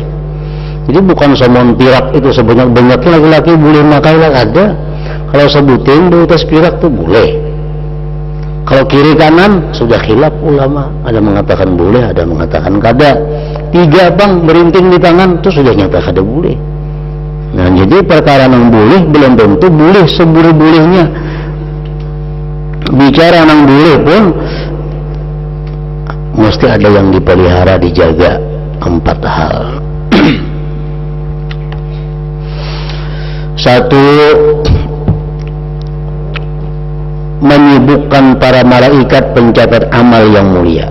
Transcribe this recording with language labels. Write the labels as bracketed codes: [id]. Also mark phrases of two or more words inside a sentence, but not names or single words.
[id] Jadi bukan semua pirak itu sebanyak-banyaknya laki-laki boleh makai lah, ada. Kalau sebuting berutas pirak itu boleh. Kalau kiri kanan sudah khilaf ulama, ada mengatakan boleh, ada mengatakan kada. 3 bang berinting di tangan itu sudah nyata kada boleh. Nah, jadi perkara yang boleh belum tentu boleh seboleh-bolehnya. Bicara yang boleh pun mesti ada yang dipelihara, dijaga. 4 hal. 1, menyibukkan para malaikat pencatat amal yang mulia.